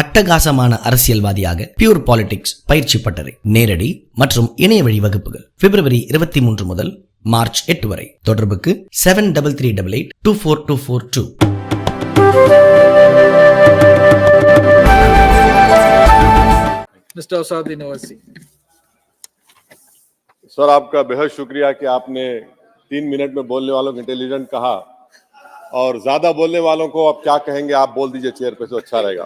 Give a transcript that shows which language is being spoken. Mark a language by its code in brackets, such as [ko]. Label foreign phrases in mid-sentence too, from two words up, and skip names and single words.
[ta] அட்டகாசமான அரசியல்வாதியாக [en] pure politics [ta] பயிற்சி பட்டறை, நேரடி மற்றும் இணைய வழி வகுப்புகள் பிப்ரவரி 23 முதல் மார்ச் 8 வரை. தொடர்புக்கு 7338824242. [hi] मिस्टर असादुद्दीन ओवैसी। सर, आपका बेहद शुक्रिया कि आपने 3 मिनट में बोलने वालों को इंटेलिजेंट कहा, और ज्यादा बोलने वालों को आप क्या कहेंगे, आप बोल दीजिए चेयर पे तो अच्छा रहेगा।